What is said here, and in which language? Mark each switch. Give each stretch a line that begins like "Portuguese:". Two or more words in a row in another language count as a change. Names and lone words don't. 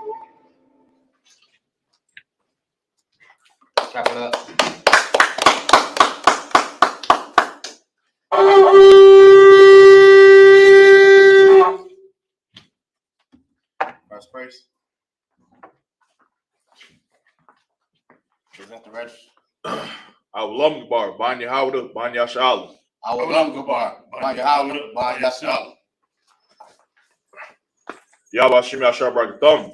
English: Clap it up. First praise. Present the register. Awulam Gabar, Banya Howda, Banya Shala. Awulam Gabar, Banya Howda, Banya Shala. Yabashim Yashar Bragatham.